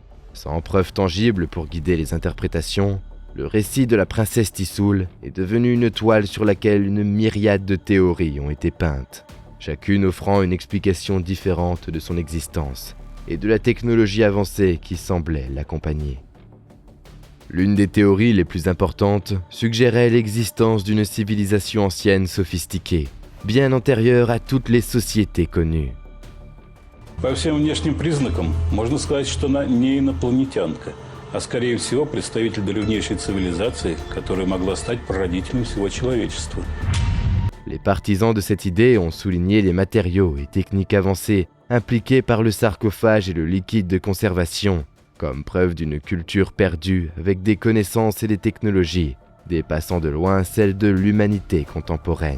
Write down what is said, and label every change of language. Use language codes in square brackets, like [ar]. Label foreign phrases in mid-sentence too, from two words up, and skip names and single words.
[fr] Sans preuve tangible pour guider les interprétations, le récit de la princesse Tissoul est devenu une toile sur laquelle une myriade de théories ont été peintes, chacune offrant une explication différente de son existence et de la technologie avancée qui semblait l'accompagner. L'une des théories les plus importantes suggérait l'existence d'une civilisation ancienne sophistiquée, bien antérieure à toutes les sociétés connues. [ru] По всем внешним признакам можно сказать, что она не инопланетянка, а скорее всего представитель древнейшей цивилизации, которая могла стать прародителем всего человечества. [fr] Les partisans de cette idée ont souligné les matériaux et techniques avancées impliqués par le sarcophage et le liquide de conservation, comme preuve d'une culture perdue avec des connaissances et des technologies dépassant de loin celles de l'humanité contemporaine.